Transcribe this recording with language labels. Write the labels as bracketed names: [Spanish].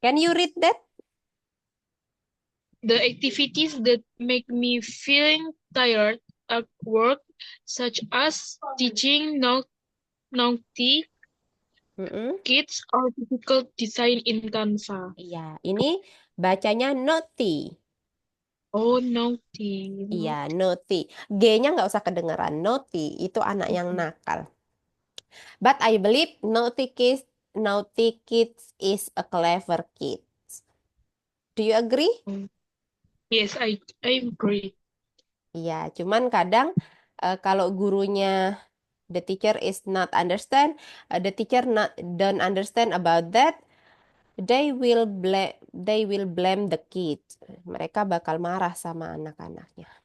[English] Can you read that? The activities that make me feeling tired at work, such as teaching naughty Mm-mm. kids or difficult design in Canva. [Indonesian] Iya, ini bacanya naughty. [English] Oh, naughty. [Indonesian] Iya, naughty. G-nya nggak usah kedengeran. Naughty itu anak yang nakal. [English] But I believe naughty kids is a clever kid. Do you agree? Yes, I agree. [Indonesian] Iya, cuman kadang kalau gurunya [English] the teacher is not understand, the teacher not don't understand about that, they will blame the kid. [Indonesian] Mereka bakal marah sama anak-anaknya.